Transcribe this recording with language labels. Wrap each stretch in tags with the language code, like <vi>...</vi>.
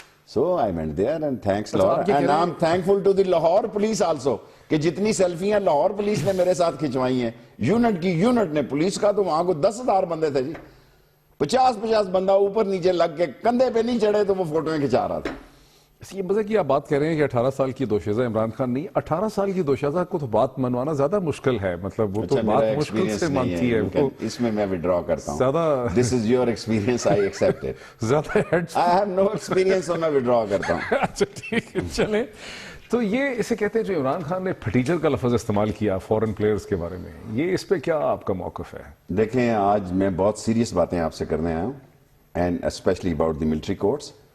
<en>So I went there and thanks Lord and I'm thankful to the Lahore police also</en> <ur>کہ جتنی سیلفیاں Lahore police نے میرے ساتھ کھچوائی ہیں، یونٹ نے پولیس کا، تو وہاں کو 10,000 بندے تھے جی، 50 بندہ اوپر نیچے لگ کے کندھے پہ نہیں چڑھے تو وہ فوٹویں کھچا رہا تھا. یہ مزے کی آپ بات کہہ رہے ہیں کہ 18 سال کی دوشیزہ عمران خان نہیں، 18 سال کی دوشیزہ کو تو بات منوانا زیادہ مشکل ہے، مطلب وہ تو بات مشکل سے مانتی ہے. اس میں وڈرا کرتا ہوں. زیادہ</ur> <en>This is your experience, I accept it.</en> <ur>زیادہ head</ur> <en>I have no experience</en> <ur>اور میں وڈرا کرتا ہوں. اچھا ٹھیک ہے چلیں. تو یہ اسے کہتے ہیں جو عمران خان نے پھٹیچر کا لفظ استعمال کیا فورن پلیئرز کے بارے میں، یہ اس پہ کیا آپ کا موقف ہے؟ دیکھیں آج میں بہت سیریس باتیں آپ سے کرنے آیا ہوں،</ur> <en>And especially about the military courts.</en>